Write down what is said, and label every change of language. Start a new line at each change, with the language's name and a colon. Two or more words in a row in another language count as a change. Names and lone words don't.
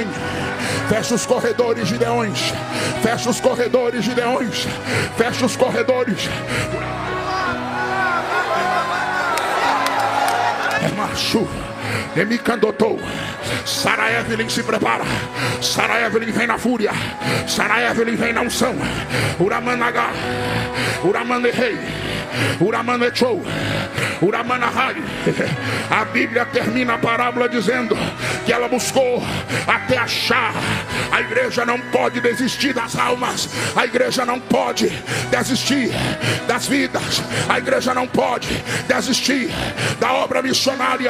Portuguese: Fecha os corredores de leões. Fecha os corredores de leões. Fecha os corredores. É macho. Demicandotou. Sarah Evelyn se prepara. Sarah Evelyn vem na fúria. Sarah Evelyn vem na unção. Uramanaga. Uramanehei. Uramanechou. Uramanahai. A Bíblia termina a parábola dizendo que ela buscou até achar. A igreja não pode desistir das almas. A igreja não pode desistir das vidas. A igreja não pode desistir da obra missionária.